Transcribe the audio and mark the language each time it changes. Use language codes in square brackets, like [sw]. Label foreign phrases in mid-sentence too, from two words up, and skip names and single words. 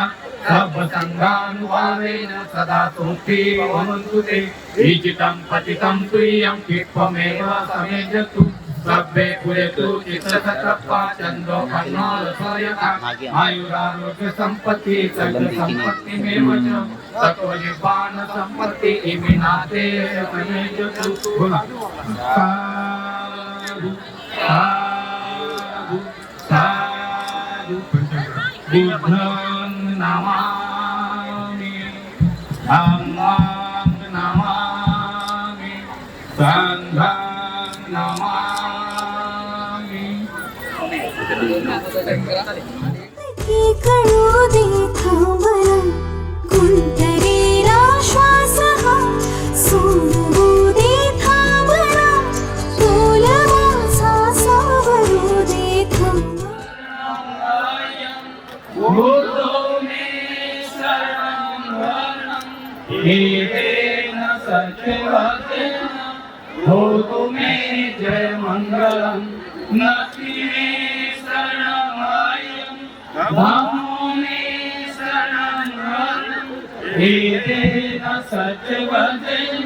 [pi] सर्वसङ्घानुभावेन सदा स्तोत्री भवन्तु ते ईजितं पतितं तुय्यं क्षिप्तमेव समेजतु सर्वे पुरेतु चित्तसत्त्वा चन्द्रोपन्नोरसोयथा आयुरारोग्य सम्पत्ति सर्वसम्पत्तिमेव च ततो निब्बाण सम्पत्ति इमिनाते समेजतु साधु साधु साधु बुद्धं नमामि धम्मं नमामि संघं नमामि [mr] कळू दे थांबला गुंतलेला श्वास हा सोडू दे थांबला बोल माझा सावरू दे थांबला [pi] बुद्धो मे शरणं वरणं एतेन सच्चिवतेन भवतु मे जय मङ्गलं नति मे शरणमयं धम्मो मे शरणं वरणं एतेन सच्चिवतेन